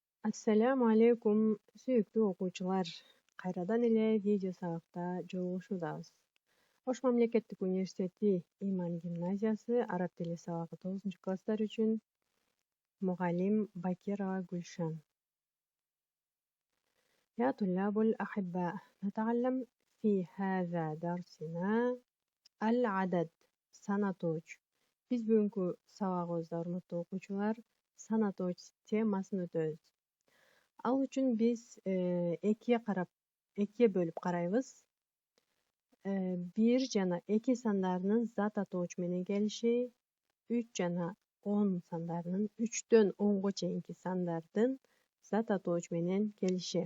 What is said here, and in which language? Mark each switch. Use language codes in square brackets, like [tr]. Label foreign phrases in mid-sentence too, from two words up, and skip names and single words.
[ar] السلام عليكم, [ky] sүйүктүү окуучулар. Кайрадан эле видео сабакта жолугушуудабыз. Ош мамлекеттик университети Иман гимназиясы араб тили сабагы 9-класстар үчүн мугалим Бакирова Гүлшан. [ar] يا طلاب الأحباء، نتعلم في هذا درسنا العدد санатооч. [ky] Биз бүгүнкү сабагыбызда урматтуу окуучулар санатооч темасын өтөбүз. Ал үчүн биз экиге бөлүп карайбыз. 1 жана 2 сандарынын зат атооч менен келиши, 3 жана 10 сандарынын 3дөн 10го чейинки сандардын зат атооч менен келиши.